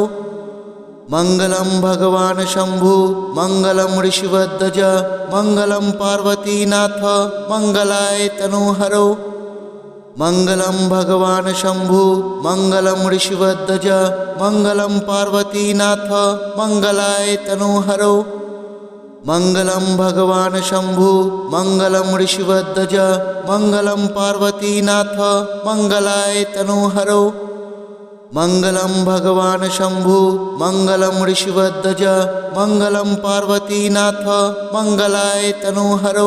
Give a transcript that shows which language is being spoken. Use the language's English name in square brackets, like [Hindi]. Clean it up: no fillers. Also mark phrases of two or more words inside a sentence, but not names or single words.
[Sanskrit] মঙ্গলম ভগবান শম্ভু, মঙ্গলম ঋষিবদ্ধজ, মঙ্গলম পার্বতীনাথ, মঙ্গলায় তনুহরো। মঙ্গলম ভগবান শম্ভু, মঙ্গলম ঋষিবদ্ধজ, মঙ্গলম পার্বতীনাথ, মঙ্গলায় তনুহরো। मङ्गलं भगवान् शम्भु मङ्गलं ऋषिवध्वज मङ्गलं पार्वतीनाथ मङ्गलाय तनूहरो मङ्गलं भगवान् शम्भु मङ्गलं ऋषिवध्वज मङ्गलं पार्वतीनाथ मङ्गलाय तनूहरो